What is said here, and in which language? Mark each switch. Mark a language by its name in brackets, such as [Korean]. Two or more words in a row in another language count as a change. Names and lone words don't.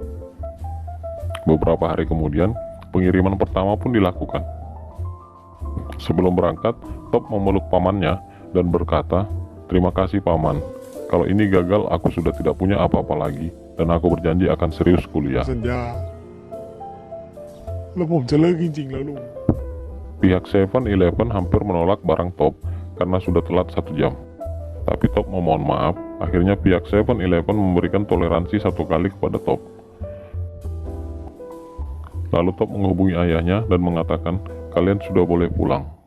[Indonesian] Beberapa hari kemudian, pengiriman pertama pun dilakukan. Sebelum berangkat, Top memeluk pamannya dan berkata, "Terima kasih paman. Kalau ini gagal, aku sudah tidak punya apa-apa lagi dan aku berjanji akan serius kuliah." [Thai] สัญญาแล้วผมจะเลิกจริงๆแล้วลุง [Indonesian] Pihak 7-Eleven hampir menolak barang Top karena sudah telat 1 jam. Tapi Top memohon maaf, akhirnya pihak 7-Eleven memberikan toleransi 1 kali kepada Top. Lalu Top menghubungi ayahnya dan mengatakan, "Kalian sudah boleh pulang."